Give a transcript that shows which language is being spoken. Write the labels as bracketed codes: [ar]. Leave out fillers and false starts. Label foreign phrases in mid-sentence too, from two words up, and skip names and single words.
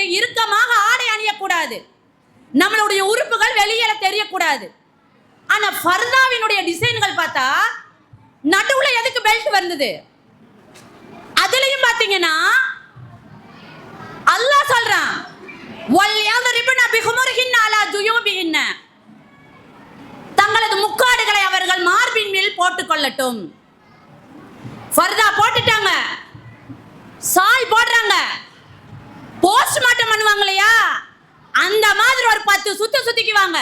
[ta] இறுக்கமாக ஆடை அணியக்கூடாது, நம்மளுடைய உறுப்புகள் வெளியில தெரியக்கூடாது. ஆனா ஃபர்தாவினுடைய டிசைன்கள் பார்த்தா நடுவுல எதுக்கு பெல்ட் வந்தது? அதுலயும் பாத்தீங்கன்னா அல்லாஹ் சொல்றான், [ar] وليضربن بخمرهن على جيوبهن. [ta] தங்களது முக்காடுகளை அவர்கள் மார்பின் மேல் போட்டுக் கொள்ளட்டும். ஃபர்தா போட்டுட்டாங்க, சாய் போடுறாங்க, போஸ்ட்மார்ட்டம் பண்ணுவாங்க இல்லையா, அந்த மாதிரி ஒரு 10 சுத்து சுத்திக்குவாங்க.